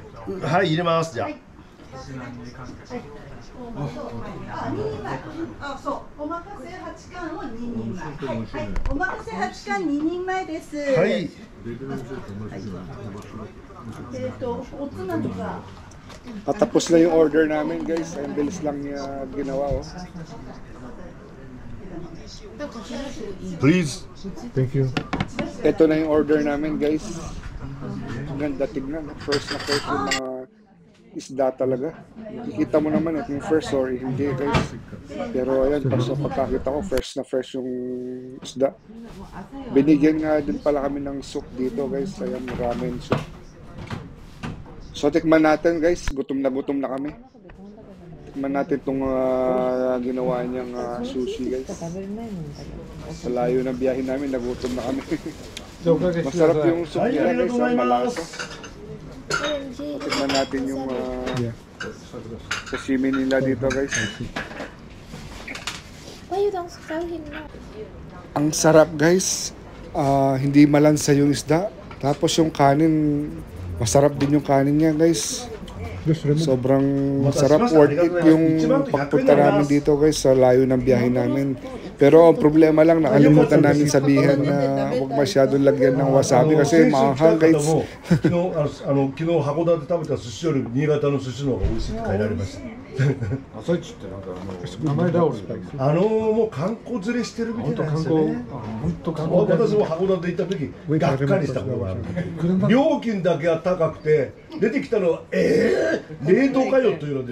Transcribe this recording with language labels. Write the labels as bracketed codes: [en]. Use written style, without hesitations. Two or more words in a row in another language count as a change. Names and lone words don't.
[ja] はい、入れます。じゃあ。 2人前。あ、そう。お任せ8貫を2人前。はい、お任せ8貫2人前です。はい。おつまみが。 [tl] Patapos na yung order namin, guys. Ang bilis lang niya ginawa, oh. [en] Please. Thank you. [tl] Ito na yung order namin, guys. Ang ganda tignan. First na first yung mga isda talaga. Nakikita mo naman yung first, sorry, hindi, guys. Pero ayan, pagkakita ko, fresh na fresh yung isda. Binigyan nga din pala kami ng soup dito, guys. Ayan, ramen soup. So, tikman natin, guys. Gutom na kami. Tikman natin itong ginawa niyang sushi, guys. Sa layo ng biyahe namin, nagutom na kami. Masarap yung soup nila, guys. Malasa. Tikman natin yung sashimi nila dito, guys. [en] Why you don't tell him no? [tl] Ang sarap, guys. Hindi malansa yung isda. Tapos yung kanin, masarap din yung kanin niya, guys. Sobrang masarap. [en] Worth it [tl] yung pagpunta namin dito, guys, sa layo ng biyahe namin. Pero ang problema lang, nakalimutan namin sabihin na huwag masyadong lagyan ng wasabi kasi mahal, guys. [ja] 昨日函館で食べた寿司より新潟の寿司の方が美味しいって書いてありました。朝市ってなんか名前だもう観光連れしてるみたいなんですよね。私も函館行った時がっかりしたことがある。料金だけは高くて出てきたのは冷凍かよというので。